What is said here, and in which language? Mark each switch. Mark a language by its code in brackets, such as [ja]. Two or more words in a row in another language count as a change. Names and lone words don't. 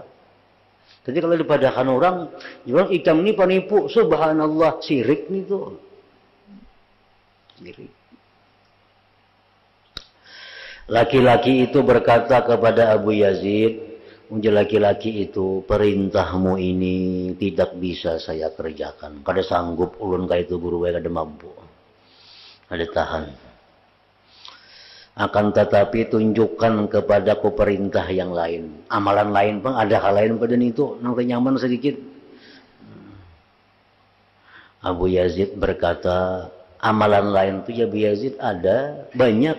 [bjn] Jadi kalau dipadahkan orang, bilang ikam ini penipu, subhanallah, sirik nih tuh. Sirik. [id] Laki-laki itu berkata kepada Abu Yazid, laki-laki itu, perintahmu ini tidak bisa saya kerjakan. [bjn] Kada sanggup ulun kayak itu guru, kada mampu. Kada tahan. [id] Akan tetapi tunjukkan kepadaku perintah yang lain. Amalan lain pun ada hal lain pada itu. Nanti nyaman sedikit. Abu Yazid berkata, amalan lain itu ya Abu Yazid ada banyak.